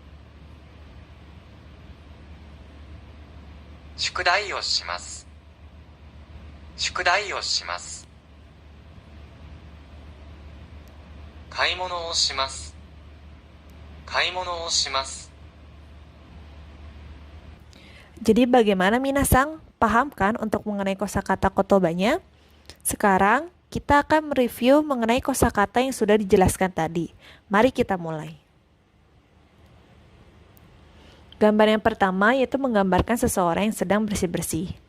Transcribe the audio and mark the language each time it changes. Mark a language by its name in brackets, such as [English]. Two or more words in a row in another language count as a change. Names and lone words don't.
[Japanese] 宿題をします。宿題をします。買い物をします。買い物をします。 [Indonesian] Jadi bagaimana minasang? Paham kan untuk mengenai kosakata kotobanya? Sekarang kita akan mereview mengenai kosakata yang sudah dijelaskan tadi. Mari kita mulai. Gambar yang pertama yaitu menggambarkan seseorang yang sedang bersih-bersih.